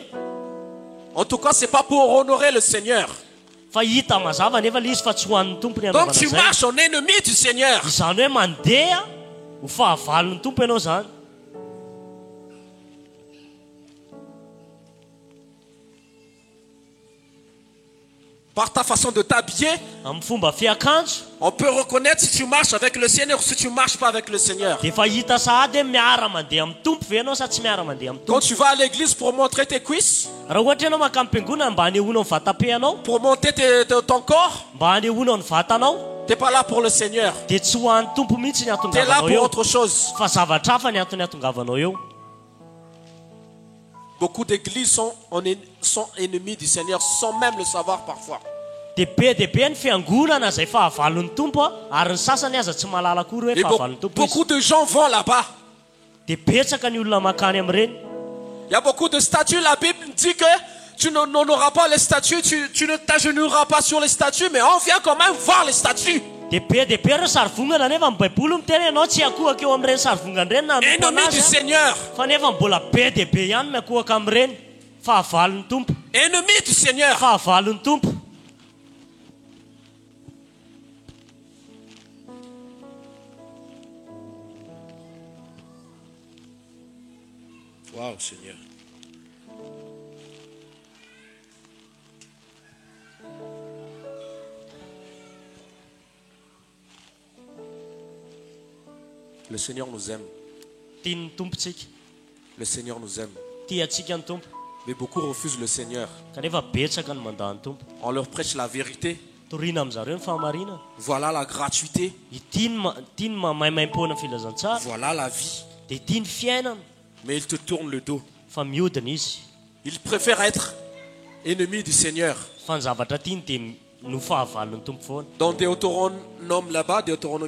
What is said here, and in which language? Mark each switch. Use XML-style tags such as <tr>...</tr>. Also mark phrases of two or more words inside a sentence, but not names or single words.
<fr>En tout cas, ce n'est pas pour honorer le Seigneur.</fr> <mg>Fa hita mazava nefa ilay izy fa tsy ho an'ny tompo ny</mg> <fr>Donc</fr> <mg>anaovana</mg> <fr>tu</fr> <mg>izay.</mg> <fr>marches en ennemi du Seigneur.</fr> <mg>Izany hoe mandeha ho fahavalon'ny tompo ianao zany.</mg> <fr>Par ta façon de t'habiller,</fr> <mg>Amin'ny fomba fiakanjo</mg> <fr>on peut reconnaître si tu marches avec le Seigneur ou si tu ne marches pas avec le Seigneur.</fr> <mg>dia efa hita sahady hoe miara mandeha amin'ny tompo ve ianao sa tsy miara mandeha amin'ny</mg> <fr>Quand</fr> <mg>tompo.</mg> <fr>tu vas à l'église pour montrer tes cuisses,</fr> <mg>Raha ohatra ianao makamy am-piangonana mba hanehoanao ny vatapehanao,</mg> <fr>pour monter ton corps,</fr> <mg>mba hanehoanao ny vatanao,</mg> <fr>tu n'es pas là pour le Seigneur.</fr> <mg>dia tsy ho an'ny tompo mihitsy ny</mg> <fr>Tu es là</fr> <mg>atongavanao</mg> <fr>pour</fr> <mg>eo.</mg> <fr>autre chose.</fr> <mg>Fa zavatra hafa ny antony atongavanao eo.</mg> <fr>Beaucoup d'églises sont ennemis du Seigneur sans même le savoir parfois.</fr> <mg>Dia be ny fiangonana izay fahavalon'ny tompo ary ny sasany aza tsy mahalala akory hoe</mg> <fr>Et</fr> <mg>fahavalon'ny tompo izy.</mg> <fr>beaucoup de gens vont là-bas.</fr> <mg>Dia betsaka ny olona makany amin'ireny.</mg> <fr>Il y a beaucoup de statues. La Bible dit que tu n'honoreras pas les statues, tu ne t'agenouilleras pas sur les statues, mais on vient quand même voir les statues.</fr> <mg>Dia be ireo sarivongana nefa amin'ny baiboly miteny ianao tsy akohaka eo amin'ireny sarivongana ireny na hanompo</mg> <fr>Ennemis du</fr> <mg>anazy.</mg> <fr>Seigneur.</fr> <mg>Fa nefa mbola be dia be ihany miakohaka amin'ireny. Fahavalon'ny tompo.</mg> <fr>Ennemis du Seigneur.</fr> <mg>Fahavalon'ny tompo.</mg> <fr>Waouh, Seigneur. Le Seigneur nous aime.</fr> <mg>Tian'ny tompontsika.</mg> <fr>Le Seigneur nous aime.</fr> <mg>Tiantsika ny tompo.</mg> <fr>Mais beaucoup refusent le Seigneur.</fr> <mg>Kanefa betsaka ny mandaha ny tompo.</mg> <fr>On leur prêche la vérité.</fr> <mg>Toriana amin'izareo ny fahamarinana.</mg> <fr>Voilà la gratuité.</fr> <mg>Tiany maimaim-poana ny filazantsara.</mg> <fr>Voilà la vie.</fr> <mg>Dia tiany fiainana.</mg> <fr>Mais ils te tournent le dos.</fr> <mg>Fa mihodina izy.</mg> <fr>Ils préfèrent être ennemis du Seigneur.</fr> <mg>Fa ny zavatra tiany dia no fahavalon'ny tompo foana.</mg> <fr>Dans Deutéronome là-bas, Deutéronome,</fr>